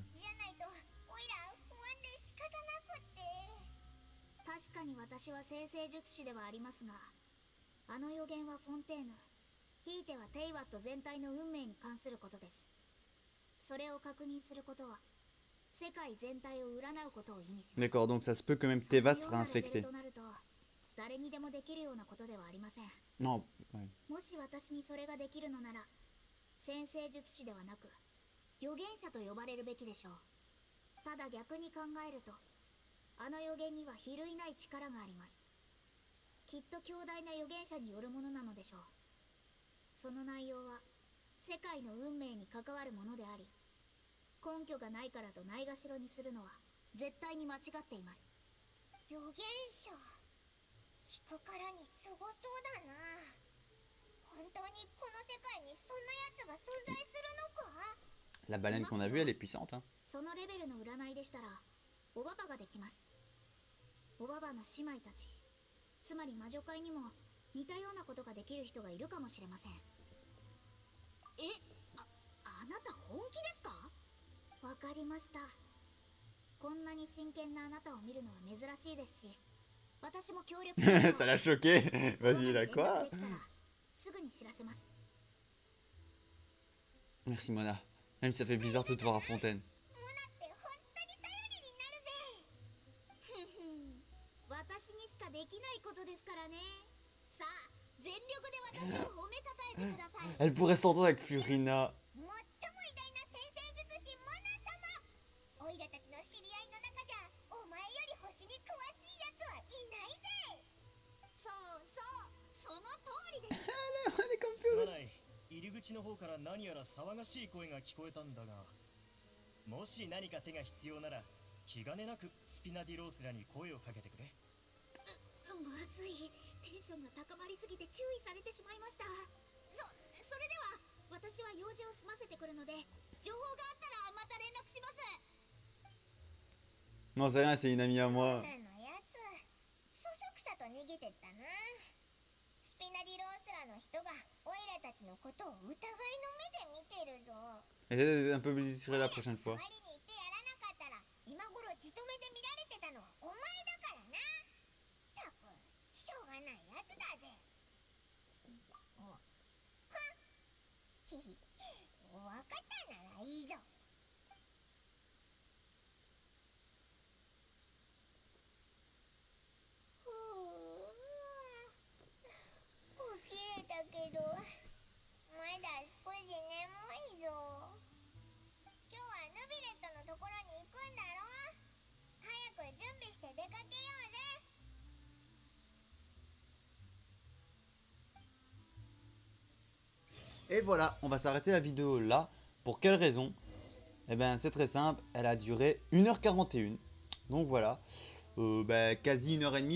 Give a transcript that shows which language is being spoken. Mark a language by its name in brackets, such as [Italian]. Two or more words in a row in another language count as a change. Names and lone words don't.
[Japanese] じゃないとオイラ不安で仕方なくって。確かに私は先生術師ではありますが、あの予言はフォンテーヌ、ひいてはテイワット全体の運命に関することです。それを確認することは世界全体を占うことを意味します。 [French] D'accord, donc ça se peut que même Tevat sera infecté. [Japanese] となると誰にでもできるようなことではありません。 [French] Non, ouais. [Japanese] もし私にそれができるのなら、先生術師ではなく預言者と呼ばれるべきでしょう。ただ逆に考えると、あの予言には比類ない力があります。きっと強大な預言者によるものなのでしょう。その内容は世界の運命に関わるものであり、根拠がないからとないがしろにするのは絶対に間違っています。預言者、聞くからにすごそうだな。本当にこの世界にそんなやつが存在するのか？ [French] La baleine qu'on a vue, elle est puissante, hein. [Japanese] そのレベルの占いでしたら、 おばばができます。おばばの姉妹たち、つまり魔女界にも似たようなことができる人がいるかもしれません。あなた本気ですか？わかりました。こんなに真剣なあなたを見るのは珍しいですし、私も協力します。 [French] Ça l'a choqué. Vas-y, là quoi? [Japanese] すぐに知らせます。 [French] Merci Mona. Même si ça fait bizarre de te voir à Fontaine. [Japanese] 私にしかできないことですからね。さあ、全力で私を褒めたたえてください。 [French] Elle pourrait s'entendre avec Furina. [Japanese] 最も偉大な先生術師モナ様。オイラたちの知り合いの中じゃお前より星に詳しいやつはいないぜ。その通りです。すまない。入り口の方から何やら騒がしい声が聞こえたんだが、もし何か手が必要なら気兼ねなくスピナディロースらに声をかけてくれ。まずい、テンションが高まりすぎて注意されてしまいました。それでは私は用事を済ませてくるので、情報があったらまた連絡します。 [French] Non, c'est rien, c'est une amie à moi. [Japanese] のやつ、そそくさと逃げてったな。スピナディロースらの人がオイラたちのことを疑いの目で見てるぞ。 [French] Essaye un peu plus discret la prochaine fois. [Japanese] 代わりに言ってやらなかったら今頃じとめで見られてたのはお前だからな。たく、しょうがないやつだぜ。はっ、ひひ、わかったならいいぞ。ふう、起きれたけどまだ少し眠いぞ。今日はヌビレットのところに行くんだろ。早く準備して出かけようぜ。 [French] Et voilà, on va s'arrêter la vidéo là. Pour quelle raison? Eh ben c'est très simple, elle a duré 1h41. Donc voilà, quasi 1h30.